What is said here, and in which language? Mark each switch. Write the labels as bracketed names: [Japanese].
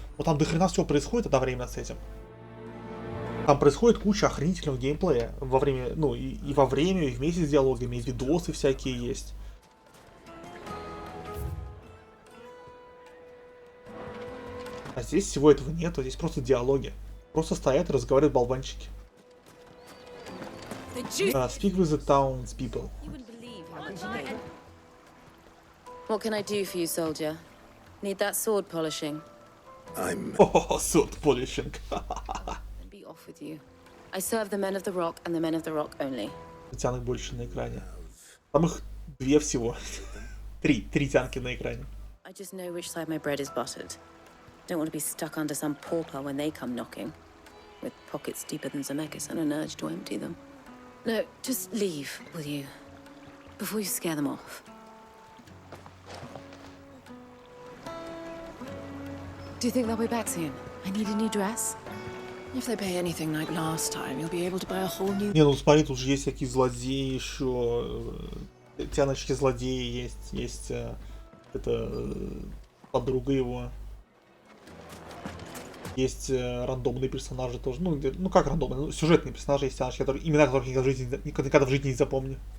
[Russian] Вот там дохрена всего происходит одновременно с этим. Там происходит куча охренительного геймплея. Во время, ну, и во время, и вместе с диалогами, и видосы всякие есть. А здесь всего этого нету. Здесь просто диалоги. Просто стоят и разговаривают болванчики. [English] Speak with the townspeople. What can I do for you, soldier? Need that sword polishing? Oh, sword polishing. Then be off with you. I serve the men of the rock and the men of the rock only. [Russian] Тянок больше на экране. Там их 2 всего. 3 тянки на экране. [English] I just know which side my bread is buttered. Don't want to be stuck under some pauper when they come knocking, with pockets deeper than Zemeckis and an urge to empty them. No, just leave, will you? Before you scare them off. Do you think they'll be back soon? I need a new dress. If they pay anything like last time, you'll be able to buy a whole new... [Russian] Не, ну смотри, тут же есть всякие злодеи еще. Тяночки злодеи есть. Есть это подруга его. Есть рандомные персонажи тоже. Ну как рандомные? Ну, сюжетные персонажи есть тяночки, которые, имена которых никогда в жизни не запомню.